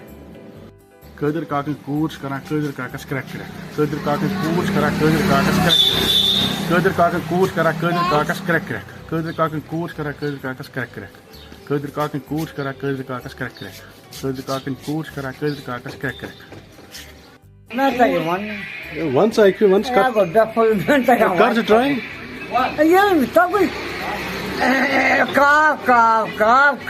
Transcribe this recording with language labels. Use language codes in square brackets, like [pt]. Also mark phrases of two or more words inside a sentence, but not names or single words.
[ks] قادر کاکن کوٗر چھِ کران قادر کاکس کرٛٮ۪کھ کرٛٮ۪کھ قادر کاکن کوٗر چھِ کران قادر کاکس کرٛٮ۪کھ قادر کاکن کوٗر چھِ کران قادر کاکس کرٛٮ۪کھ کرٛٮ۪کھ قادر کاکن کوٗر چھِ کران قادر کاکس کرٛٮ۪کھ کرٛٮ۪کھ قادر کاکن کوٗر چھِ کران قادر کاکس کرٛٮ۪کھ کرٛٮ۪کھ قادر کاکن کوٗر چھِ کران قادر کاکس کرٛٮ۪کھ کرٛٮ۪کھ [en] One side, one side. Try. [ks] ییٚلہِ تَپٲرۍ کاو کاو کاو